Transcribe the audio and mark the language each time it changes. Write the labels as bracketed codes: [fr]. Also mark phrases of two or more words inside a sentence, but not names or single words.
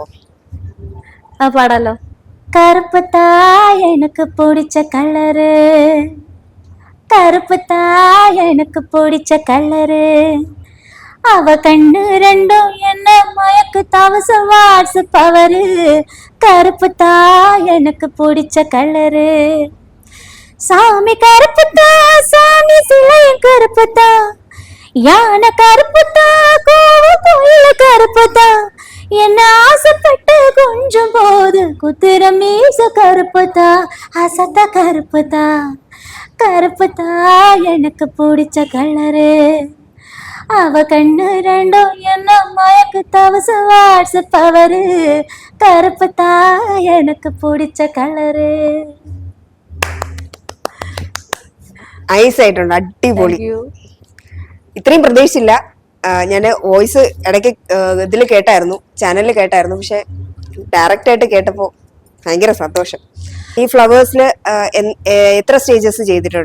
[ta] പാടാലോ. கருப்பு தான் எனக்கு பிடிச்ச கலரு, கருப்பு தான் எனக்கு பிடிச்ச கலரு, அவ கண்ணு ரெண்டும் என்னை மயக்கு தவசம் வாட்ஸ்அப் பவரு, கருப்பு தான் எனக்கு பிடிச்ச கலரு, சாமி கருப்புத்தா சாமி சிலையும் கருப்புத்தா, யானை கருப்புத்தா கோயில கருப்புத்தா, என்ன ஆசைப்பட்டு கொஞ்சம் போது குத்திர மீச கருப்புத்தா, அசத்த கருப்புத்தா, கருப்புத்தா எனக்கு பிடிச்ச கலரு, அவ கண்ணு ரெண்டும் என்ன மயக்கு தவச வாட்ஸ்அப் பவரு, கருப்புத்தா எனக்கு பிடிச்ச கலரு. [ml] ഐസ് ആയിട്ടുണ്ട്, അടിപൊളി. ഇത്രയും പ്രതീക്ഷിച്ചില്ല. ഞാൻ വോയിസ് ഇടയ്ക്ക് ഇതിൽ കേട്ടായിരുന്നു, ചാനലിൽ കേട്ടായിരുന്നു, പക്ഷെ ഡയറക്റ്റ് ആയിട്ട് കേട്ടപ്പോ ഭയങ്കര സന്തോഷം. ഈ ഫ്ലവേഴ്സിൽ എത്ര സ്റ്റേജസ് ചെയ്തിട്ടുണ്ട്?